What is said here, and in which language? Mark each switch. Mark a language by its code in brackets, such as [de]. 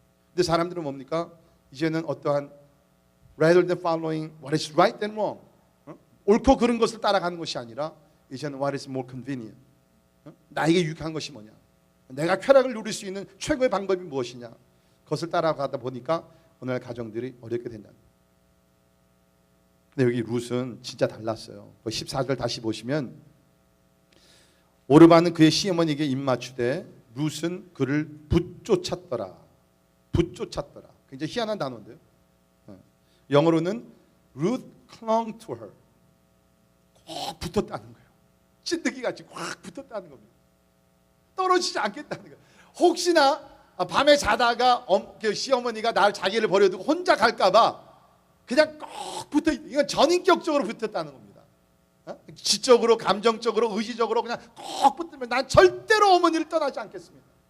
[ko] 근데 사람들은 뭡니까? 이제는 어떠한 [en] rather than following what is right and wrong [ko] 옳고 그른 것을 따라가는 것이 아니라 이제는 [en] what is more convenient [ko] 나에게 유익한 것이 뭐냐 내가 쾌락을 누릴 수 있는 최고의 방법이 무엇이냐 그것을 따라가다 보니까 오늘 가정들이 어렵게 된다. 근데 여기 룻은 진짜 달랐어요. 14절 다시 보시면 오르바는 그의 시어머니에게 입 맞추되 룻은 그를 붙쫓았더라. 붙쫓았더라. 굉장히 희한한 단어인데요. 영어로는 [en] Ruth clung to her. [ko] 꼭 붙었다는 거예요. 찐득이 같이 확 붙었다는 겁니다. 떨어지지 않겠다는 거예요. 혹시나 밤에 자다가 그 시어머니가 나를 자기를 버려두고 혼자 갈까봐 그냥 꼭 붙어, 이건 전인격적으로 붙었다는 겁니다. 지적으로, 감정적으로, 의지적으로 그냥 꼭 붙으면 난 절대로 어머니를 떠나지 않겠습니다.